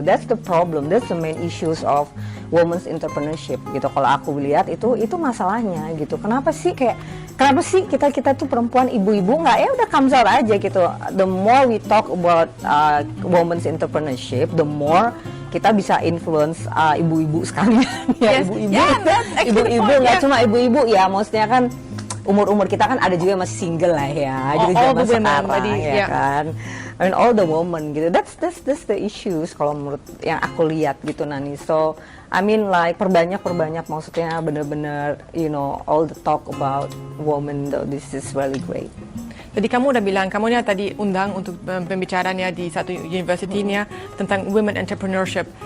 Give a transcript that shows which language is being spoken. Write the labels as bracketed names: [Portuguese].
[English] That's the problem, that's the main issues of women's entrepreneurship gitu. [Indonesian] Kalau aku lihat itu masalahnya gitu. Kenapa sih kita tuh perempuan, ibu-ibu nggak udah comes out aja gitu. [English] The more we talk about women's entrepreneurship, the more [Indonesian] kita bisa [English] influence [Indonesian] ibu-ibu sekalian ya. Ibu-ibu nggak cuma ibu-ibu ya, maksudnya kan umur kita kan ada juga yang masih single lah ya, jadi zaman sekarang ya kan. [English] I mean all the women [Indonesian] gitu, [English] that's the issues [Indonesian] kalau menurut yang aku lihat gitu Nani. [English] So I mean like [Indonesian] perbanyak maksudnya bener-bener [English] all the talk about women though, this is really great. [Indonesian] Jadi kamu udah bilang, kamunya tadi undang untuk pembicaranya di satu universitinya tentang women entrepreneurship.